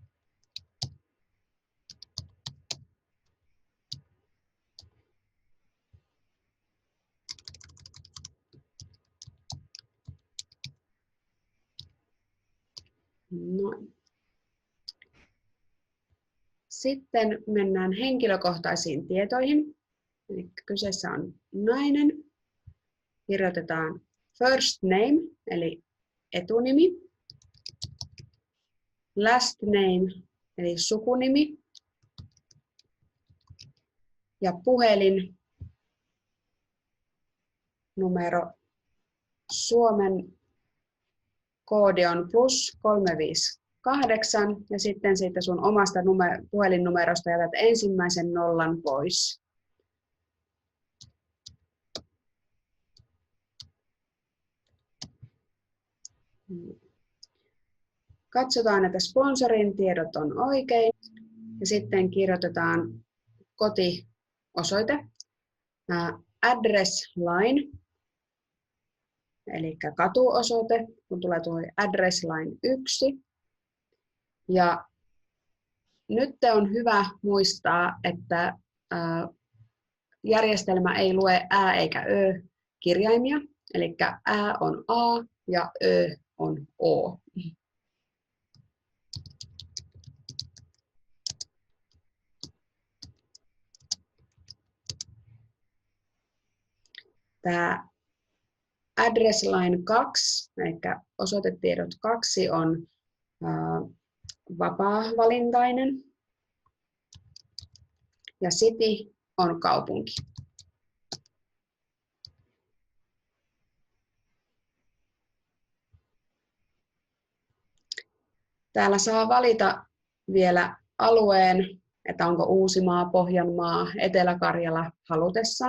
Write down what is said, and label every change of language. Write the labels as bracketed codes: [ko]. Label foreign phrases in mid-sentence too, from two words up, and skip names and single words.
[fi] Noin. Sitten mennään henkilökohtaisiin tietoihin. Eli kyseessä on nainen. Kirjoitetaan [en] first name, [fi] eli etunimi. [en] Last name, [fi] eli sukunimi. Ja puhelin numero Suomen koodi on +358 ja sitten siitä sun omasta puhelinnumerosta jätät ensimmäisen nollan pois. Katsotaan, että sponsorin tiedot on oikein ja sitten kirjoitetaan kotiosoite, [en] address line, [fi] eli katuosoite, kun tulee tuo [en] address line 1. [fi] Ja nyt on hyvä muistaa, että järjestelmä ei lue ä eikä ö kirjaimia, eli ä on a ja ö on o. [en] Tämä address line 2, [fi] eli osoitetiedot 2 on vapaa-valintainen ja city on kaupunki. Täällä saa valita vielä alueen, että onko Uusimaa, Pohjanmaa, Etelä-Karjala halutessaan.